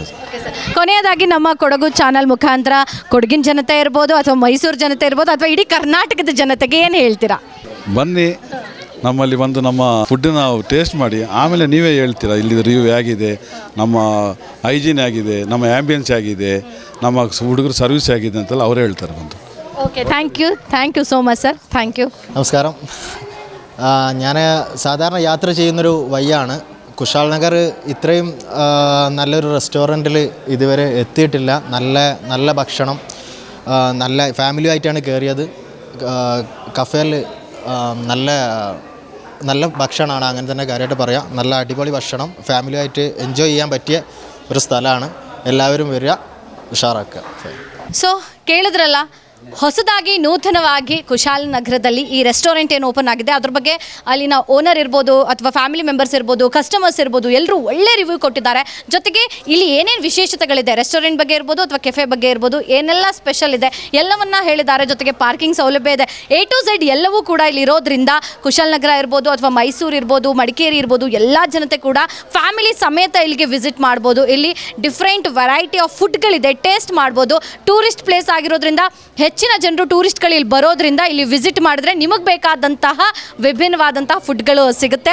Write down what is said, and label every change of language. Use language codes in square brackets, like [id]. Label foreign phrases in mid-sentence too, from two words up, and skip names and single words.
[kn] ಕೊನೆಯದಾಗಿ ನಮ್ಮ ಕೊಡಗು ಚಾನಲ್ ಮುಖಾಂತರ ಕೊಡಗಿನ ಜನತೆ ಇರ್ಬೋದು ಅಥವಾ ಮೈಸೂರು ಜನತೆ ಇರ್ಬೋದು ಅಥವಾ ಇಡೀ ಕರ್ನಾಟಕದ ಜನತೆಗೆ ಏನು ಹೇಳ್ತೀರಾ? ಬನ್ನಿ, ನಮ್ಮಲ್ಲಿ ಬಂದು ನಮ್ಮ ಫುಡ್ಡನ್ನ ನಾವು ಟೇಸ್ಟ್ ಮಾಡಿ ಆಮೇಲೆ ನೀವೇ ಹೇಳ್ತೀರಾ ಇಲ್ಲಿ ರಿವ್ಯೂ ಆಗಿದೆ, ನಮ್ಮ ಹೈಜೀನ್ ಆಗಿದೆ, ನಮ್ಮ ಆ್ಯಂಬಿಯನ್ಸ್ ಆಗಿದೆ, ನಮ್ಮ ಹುಡುಗರು സർവീസ് ആಗಿದೆ ಅಂತೆಲ್ಲ ಅವರೇ ಹೇಳ್ತಾರೆ ಬಂದು. [en] Okay, thank you so much sir. Thank you. [ml] നമസ്കാരം. ഞാൻ സാധാരണ യാത്ര ചെയ്യുന്നൊരു വയ്യാണ്. കുശാൽ നഗർ ഇത്രയും നല്ലൊരു റെസ്റ്റോറൻറ്റിൽ ഇതുവരെ എത്തിയിട്ടില്ല. നല്ല ഭക്ഷണം, നല്ല ഫാമിലിയായിട്ടാണ് കയറിയത്. കഫേയിൽ നല്ല ഭക്ഷണമാണ്, അങ്ങനെ തന്നെ കാര്യമായിട്ട് പറയാം. നല്ല അടിപൊളി ഭക്ഷണം, ഫാമിലിയായിട്ട് എൻജോയ് ചെയ്യാൻ പറ്റിയ ഒരു സ്ഥലമാണ്. എല്ലാവരും വരിക, ഉഷാറാക്കുക. [kn] ಸೊ ಕೇಳಿದ್ರಲ್ಲ, ಹೊಸದಾಗಿ ನೂತನವಾಗಿ ಕುಶಾಲನಗರದಲ್ಲಿ ಈ ರೆಸ್ಟೋರೆಂಟ್ ಏನು ಓಪನ್ ಆಗಿದೆ ಅದ್ರ ಬಗ್ಗೆ ಅಲ್ಲಿನ ಓನರ್ ಇರ್ಬೋದು ಅಥವಾ [en] family members [kn] ಇರ್ಬೋದು, ಕಸ್ಟಮರ್ಸ್ ಇರ್ಬೋದು, ಎಲ್ಲರೂ ಒಳ್ಳೆ ರಿವ್ಯೂ ಕೊಟ್ಟಿದ್ದಾರೆ. ಜೊತೆಗೆ ಇಲ್ಲಿ ಏನೇನು ವಿಶೇಷತೆಗಳಿದೆ, ರೆಸ್ಟೋರೆಂಟ್ ಬಗ್ಗೆ ಇರ್ಬೋದು ಅಥವಾ ಕೆಫೆ ಬಗ್ಗೆ ಇರ್ಬೋದು, ಏನೆಲ್ಲ ಸ್ಪೆಷಲ್ ಇದೆ ಎಲ್ಲವನ್ನ ಹೇಳಿದ್ದಾರೆ. ಜೊತೆಗೆ ಪಾರ್ಕಿಂಗ್ ಸೌಲಭ್ಯ ಇದೆ. [en] A to Z [kn] ಎಲ್ಲವೂ ಕೂಡ ಇಲ್ಲಿ ಇರೋದ್ರಿಂದ ಕುಶಾಲನಗರ ಇರ್ಬೋದು ಅಥವಾ ಮೈಸೂರು ಇರ್ಬೋದು, ಮಡಿಕೇರಿ ಇರ್ಬೋದು, ಎಲ್ಲ ಜನತೆ ಕೂಡ ಫ್ಯಾಮಿಲಿ ಸಮೇತ ಇಲ್ಲಿಗೆ ವಿಸಿಟ್ ಮಾಡ್ಬೋದು. ಇಲ್ಲಿ [en] different variety of food, [kn] ಟೇಸ್ಟ್ ಮಾಡ್ಬೋದು. [en] tourist place [kn] ಆಗಿರೋದ್ರಿಂದ ಹೆಚ್ಚಿನ ಜನರು ಟೂರಿಸ್ಟ್ಗಳು ಇಲ್ಲಿ ಬರೋದ್ರಿಂದ ಇಲ್ಲಿ ವಿಸಿಟ್ ಮಾಡಿದ್ರೆ ನಿಮಗೆ ಬೇಕಾದಂತಹ ವಿಭಿನ್ನವಾದಂತಹ ಫುಡ್ಗಳು ಸಿಗುತ್ತೆ.